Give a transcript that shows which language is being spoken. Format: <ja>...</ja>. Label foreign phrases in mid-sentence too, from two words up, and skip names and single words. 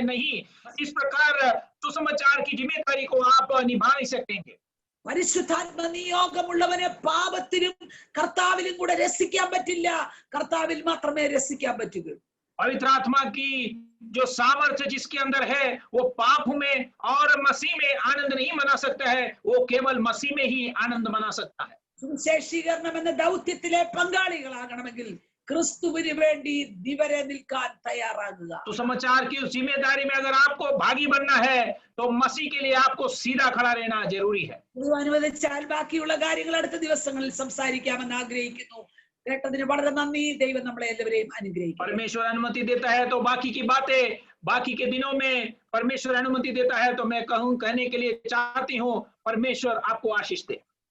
<hi>नहीं, इस प्रकार सुसमाचार की जिम्मेदारी को आप निभा नहीं सकेंगे.</hi> <ml>പരിശുദ്ധാത്മ നിയോഗമുള്ളവനെ പാപത്തിലും കർത്താവിലും കൂടെ രസിക്കാൻ പറ്റില്ല, കർത്താവിൽ മാത്രമേ രസിക്കാൻ പറ്റുകയുള്ളൂ.</ml> <hi>पवित्र आत्मा की जो सामर्थ्य जिसके अंदर है वो पाप में और मसीह में आनंद नहीं मना सकता है, वो केवल मसीह में ही आनंद मना सकता है.</hi> <ml>സുവിശേഷീകരണം എന്ന ദൗത്യത്തിലെ പങ്കാളികളാകണമെങ്കിൽ ക്രിസ്തുവിന് വേണ്ടി ദിവരെ നിൽക്കാൻ തയ്യാറാകുക.</ml> <hi>तो समाचार की उस जिम्मेदारी में अगर आपको भागी बनना है तो मसीह के लिए आपको सीधा खड़ा रहना जरूरी है.</hi> <ml>അനുവദിച്ചാൽ ബാക്കിയുള്ള കാര്യങ്ങൾ അടുത്ത ദിവസങ്ങളിൽ സംസാരിക്കാമെന്ന് ആഗ്രഹിക്കുന്നു. കേട്ടതിന് വളരെ നന്ദി. ദൈവം നമ്മളെ എല്ലാവരെയും അനുഗ്രഹിക്കും.</ml> <hi>परमेश्वर अनुमति देता है तो बाकी की बातें बाकी के दिनों में परमेश्वर अनुमति देता है तो मैं कहने के लिए चाहती हूँ परमेश्वर आपको आशीष दे.</hi>